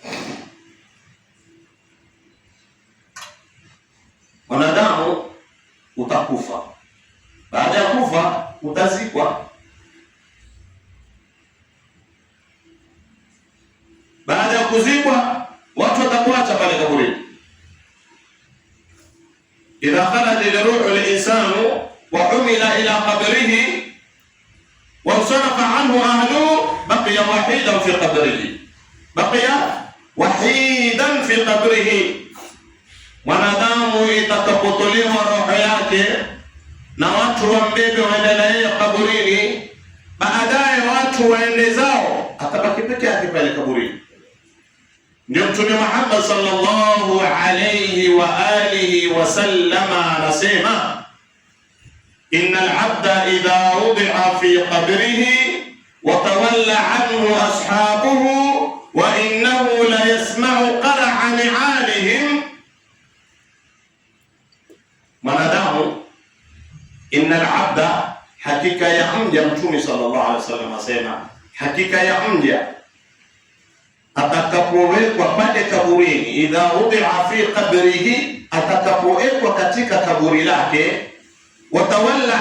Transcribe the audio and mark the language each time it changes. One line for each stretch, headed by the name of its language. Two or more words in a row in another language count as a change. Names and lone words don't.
Swahili: Mwanadamu utakufa, baada ya kufa utazikwa. Baada ya kuzikwa watu watakuacha pale kaburini.
Arabic: إذا خرج روح الإنسان وحمل إلى قبره وصرف عنه أهله بقي وحيدا في قبره، بقي وحيدا في قبره.
Swahili: Mwanadamu itakapotolewa roho yake na watu wambebe waende naye kaburini, baadaye watu waende zao, atabaki peke yake pale kaburini. Ndio Mtume Muhammad
Arabic: صلى الله عليه وآله وسلم
Swahili: anasema,
Arabic: إن العبد إذا وضع في قبره وتولى عنه أصحابه وإنه ليسمع قرع نعالهم.
Swahili: Mwanadamu,
Arabic: إن العبد,
Swahili: hakika ya mja, Mtume
Arabic: صلى الله عليه وسلم
Swahili: asema, hakika ya mja atakapowekwa pale kaburini,
Arabic: إذا وضع في قبره,
Swahili: atakapowekwa katika kaburi lake, watawalla